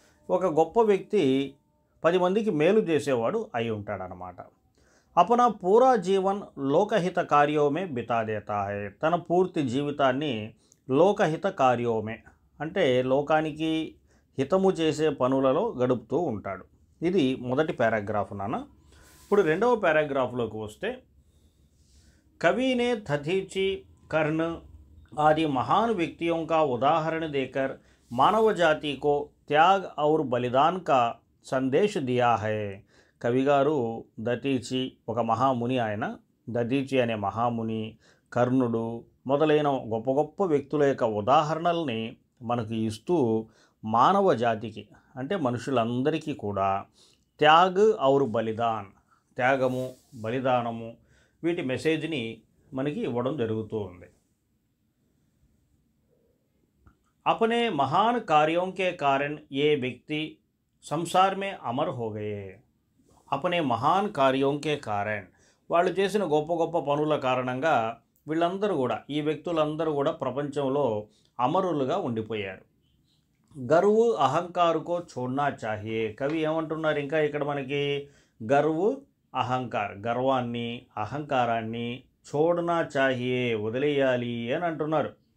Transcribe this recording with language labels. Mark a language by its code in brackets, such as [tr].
[te] ఒక గొప్ప వ్యక్తి 10 మందికి మేలు చేసేవాడు అయి ఉంటాడనమాట. [hi] అపనా పూరా జీవన్ లోకహిత కార్యోమే బితా దేతా హై. [te] తన పూర్తి జీవితాన్ని [hi] లోకహిత కార్యోమే [te] అంటే లోకానికి హితము చేసే పనులలో గడుపుతూ ఉంటాడు. ఇది మొదటి పారాగ్రాఫ్ నాన్న. ఇప్పుడు రెండవ పారాగ్రాఫ్లోకి వస్తే, [hi] कवि ने दधीची, कर्ण आदि महान व्यक्तियों का उदाहरण देकर मानव जाति को त्याग और बलिदान का संदेश दिया है. [te] కవి గారు దధీచి ఒక మహాముని, ఆయన దధీచి అనే మహాముని, కర్ణుడు మొదలైన గొప్ప గొప్ప వ్యక్తుల యొక్క ఉదాహరణల్ని మనకు ఇస్తూ మానవ జాతికి అంటే మనుషులందరికీ కూడా [hi] త్యాగ్ ఔర్ బలిదాన్, [te] త్యాగము బలిదానము వీటి మెసేజ్ని మనకి ఇవ్వడం జరుగుతూ ఉంది. [hi] अपने महान कार्यों के कारण ये व्यक्ति संसार में अमर हो गए. अपने महान कार्यों के कारण [te] వాళ్ళు చేసిన గొప్ప గొప్ప పనుల కారణంగా వీళ్ళందరూ కూడా, ఈ వ్యక్తులందరూ కూడా ప్రపంచంలో అమరులుగా ఉండిపోయారు. [hi] గర్వ్ అహంకారుకో చోడ్నా చాహియే. [te] కవి ఏమంటున్నారు ఇంకా ఇక్కడ మనకి, గర్వ్ అహంకార్, గర్వాన్ని అహంకారాన్ని [hi] చోడ్నా చాహియే [te] వదిలేయాలి అని అంటున్నారు.